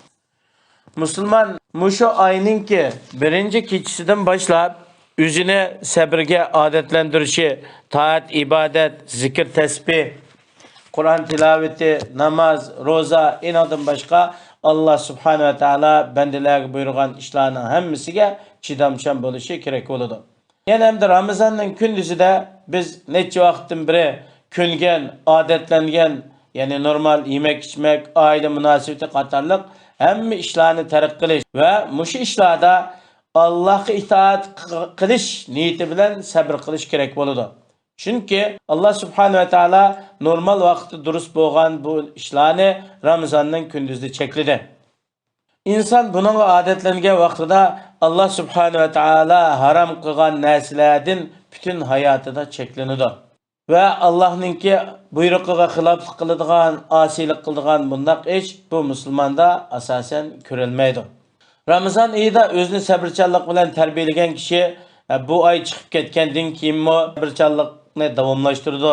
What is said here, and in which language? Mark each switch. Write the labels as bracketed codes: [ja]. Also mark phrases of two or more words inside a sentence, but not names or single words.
[uz] Musulmon mushu oyninki birinchi kechasidan boshlab o'zini sabrga odatlantirishi, taat, ibodat, zikr, tasbih, Qur'on tilovati, namoz, roza, inodan boshqa [ar] الله سبحانه وتعالى [uz] bandalarga buyurgan ishlarning hammasiga chidamchan bo'lishi kerak bo'ladi. Yana hamda Ramazonning kunduzida biz necha vaqtdan beri ko'ngan, odatlangan, ya'ni normal [tr] yemek içmek, aile münasebeti [uz] qatorliq hamma ishlarni tark qilish va mushu ishlarda Allohga itoat qilish niyati bilan sabr qilish kerak bo'ladi. Chunki [ar] الله سبحانه وتعالى [uz] normal vaqtda durust bo'lgan bu ishlarni Ramazonning kunduzida chekladi. [tr] İnsan bununla [uz] adetlengen vaqtida [ar] الله سبحانه وتعالى [uz] haram qilgan narsalardan bütün hayotida cheklanadi. Ve Allah'ninki buyrug'iga xiloflik qiladigan, osiylik qiladigan bundaq ish bu musulmonda asosan ko'rilmaydi. Ramazon oyida o'zini sabrchanlik bilan tarbiyalagan kishi bu oy chiqib ketgandan keyinmi sabrchanlikni davomlashtirdi.